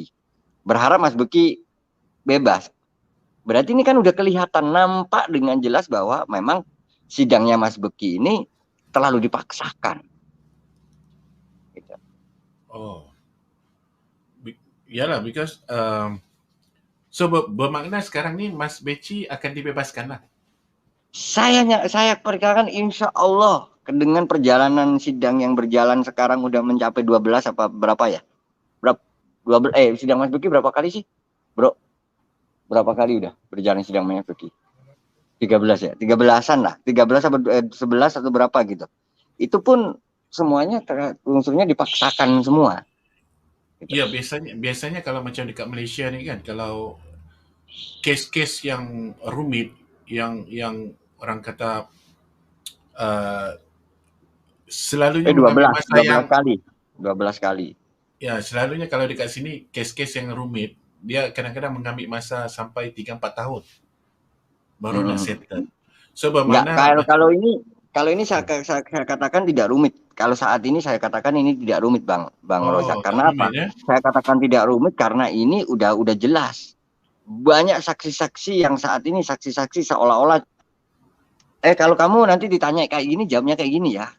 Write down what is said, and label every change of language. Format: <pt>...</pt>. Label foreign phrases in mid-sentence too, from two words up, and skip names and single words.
<id>Berharap Mas Beki bebas. Berarti ini kan udah kelihatan, nampak dengan jelas bahwa memang sidangnya Mas Beki ini terlalu dipaksakan. Gitu. Oh.</id> <ms>Yalah,</ms> <en>because so</en> <ms>bermakna sekarang ni Mas Beci akan dibebaskan lah.</ms> <id>Saya perkirakan insya Allah dengan perjalanan sidang yang berjalan sekarang udah mencapai 12 apa berapa ya? Berapa? 12 sidang Mas Beki berapa kali sih? Bro. Berapa kali udah berjalan sidang Mas Beki? 13 ya? 13-an lah. 13 atau 11 atau berapa gitu. Itu pun semuanya unsurnya dipaksakan semua. Gitu.</id> <ms>Ya, biasanya kalau macam dekat Malaysia ni kan, kalau kes-kes yang rumit, yang orang kata selalunya 12 kali. Ya, selalunya kalau dekat sini kes-kes yang rumit, dia kadang-kadang mengambil masa sampai 3-4 tahun baru nak settle. So bermakna kalau ini saya katakan tidak rumit.</ms> <id>Kalau saat ini saya katakan ini tidak rumit Bang Rozak. Karena apa? Saya katakan tidak rumit karena ini udah jelas. Banyak saksi-saksi yang saat ini saksi-saksi seolah-olah kalau kamu nanti ditanya kayak gini, jawabnya kayak gini ya.</id>